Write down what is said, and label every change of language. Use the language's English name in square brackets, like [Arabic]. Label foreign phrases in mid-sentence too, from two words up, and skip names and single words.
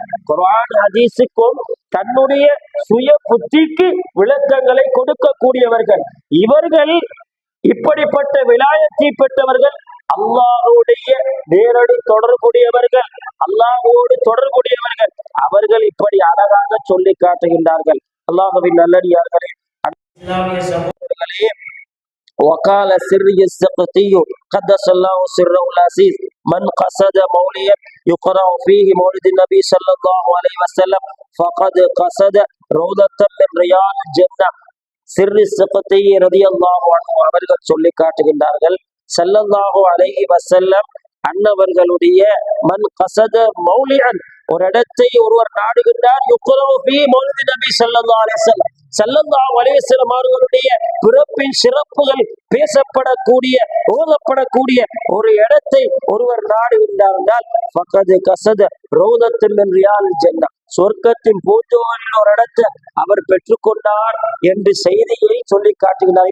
[Tamil] குர்ஆன் ஹதீஸுக்கும் தன்னுடைய சுய புத்திக்கு விளக்கங்களை கொடுக்கக்கூடியவர்கள் இவர்கள். இப்படிப்பட்ட விலாயத்தை பெற்றவர்கள், அல்லாஹ்வுடைய நேரடி தொடர்புடையவர்கள், அல்லாஹ்வோடு தொடர்புடையவர்கள். அவர்கள் இப்படி அழகாக சொல்லி காட்டுகின்றார்கள். அல்லாஹ்வின் நல்லடியார்களே, இஸ்லாமிய சகோதரர்களே, [Arabic] وقال سري السقطي قدس الله سره العزيز من قصد موليا يقرأ فيه مولد النبي صلى الله عليه وسلم فقد قصد روضة من رياض الجنة. [Tamil] சிர்ரி ஸிக்தி [Arabic] رضي الله عنه [Tamil] அவர்கள் சொல்லி காட்டுகின்றார்கள், [Arabic] صلى الله عليه وسلم [Tamil] அன்னவர்களுடைய [Arabic] من قصد [Tamil] மௌலிஅன், ஒரு இடத்தை ஒருவர் நாடுகின்றார், [Arabic] يقرأ في مولد النبي صلى الله عليه وسلم صلى الله عليه وسلم [Tamil] அவர்களுடைய பிறப்பின் சிறப்புகள் பேசப்படக்கூடிய ஓதப்படக்கூடிய ஒரு இடத்தை ஒருவர் நாடுகின்றார் என்றால் [Arabic] فقد قصد روضة من رياض الجنة, [Tamil] சொர்க்கத்தின் பூஞ்சோலையில் ஒரு இடத்தை அவர் பெற்றுக்கொண்டார் என்று செய்தியை சொல்லி காட்டுகிறார்.